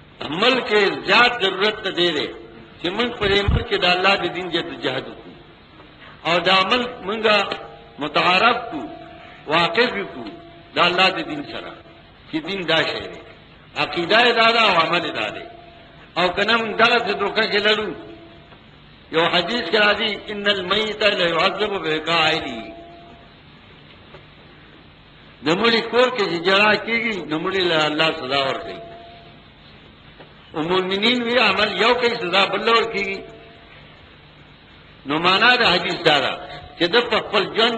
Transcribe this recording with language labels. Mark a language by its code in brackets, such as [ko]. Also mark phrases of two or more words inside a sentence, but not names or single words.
[ps] عمل کې زیات ضرورت ته دی چې موږ په عمل کې د الله د دین جهاد وکړو او دا عمل موږ متعارف کو واقف کو د الله د دین سره چې دین دا شی دی عقیده دا او عمل دا دی او کنه موږ دغه څه دوکه کې لړو یو حدیث کې راځي [ar] ان المیت لا يعذب بقائلی [ps] د مړي کور کې چې جړا کېږي نو مړي له الله سزا ورکړي او مؤمنین وی عمل یو کوي سزا بل ورکړي نو معنا د حدیث دا چې د خپل ځان